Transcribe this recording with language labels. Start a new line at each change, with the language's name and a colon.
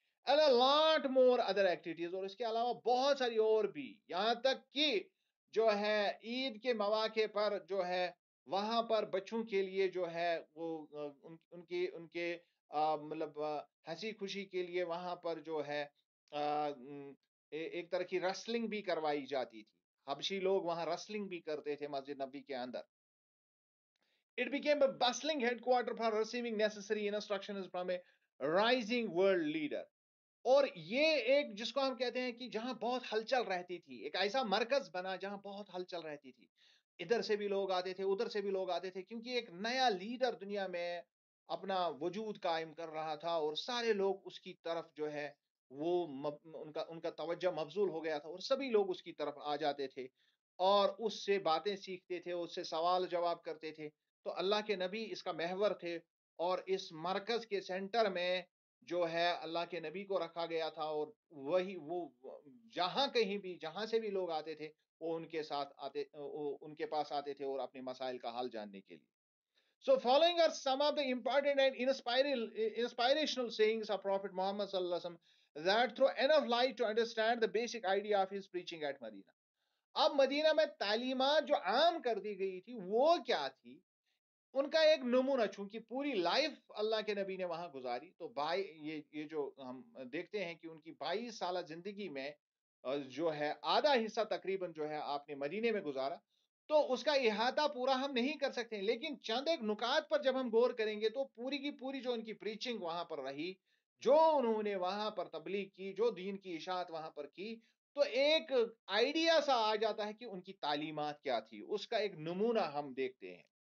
English: and a lot more other activities،
Urdu: اور اس کے علاوہ بہت ساری اور بھی، یہاں تک کہ جو ہے عید کے مواقع پر جو ہے وہاں پر بچوں کے لیے جو ہے وہ ان کے مطلب ہنسی خوشی کے لیے وہاں پر جو ہے ایک طرح کی رسلنگ بھی کروائی جاتی تھی. حبشی لوگ وہاں رسلنگ بھی کرتے تھے مسجد نبوی کے اندر.
English: It became a bustling headquarter for receiving necessary instructions from a rising world leader.
Urdu: اور یہ ایک جس کو ہم کہتے ہیں کہ جہاں بہت ہلچل رہتی تھی، ایک ایسا مرکز بنا جہاں بہت ہلچل رہتی تھی. ادھر سے بھی لوگ آتے تھے، ادھر سے بھی لوگ آتے تھے، کیونکہ ایک نیا لیڈر دنیا میں اپنا وجود قائم کر رہا تھا اور سارے لوگ اس کی طرف جو ہے وہ ان کا توجہ مبذول ہو گیا تھا، اور سبھی لوگ اس کی طرف آ جاتے تھے اور اس سے باتیں سیکھتے تھے، اس سے سوال جواب کرتے تھے. تو اللہ کے نبی اس کا محور تھے، اور اس مرکز کے سینٹر میں جو ہے اللہ کے نبی کو رکھا گیا تھا، اور وہ جہاں کہیں بھی جہاں سے بھی لوگ آتے تھے وہ ان کے پاس آتے تھے اور اپنے مسائل کا حل جاننے کے لیے.
English: So following are some of the important and inspirational sayings of Prophet Muhammad sallallahu alaihi wasallam that throw enough light to understand the basic idea of his preaching at Medina.
Urdu: اب مدینہ میں تعلیمات جو عام کر دی گئی تھی وہ کیا تھی؟ ان کا ایک نمونہ، چونکہ پوری لائف اللہ کے نبی نے وہاں گزاری، تو یہ جو ہم دیکھتے ہیں کہ ان کی 22 سالہ زندگی میں جو ہے آدھا حصہ تقریباً جو ہے آپ نے مدینے میں گزارا، تو اس کا احاطہ پورا ہم نہیں کر سکتے، لیکن چند ایک نکات پر جب ہم غور کریں گے تو پوری کی پوری جو ان کی پریچنگ وہاں پر رہی، جو انہوں نے وہاں پر تبلیغ کی، جو دین کی اشاعت وہاں پر کی، تو ایک آئیڈیا سا آ جاتا ہے کہ ان کی تعلیمات کیا تھی. اس کا ایک نمونہ ہم دیکھتے ہیں.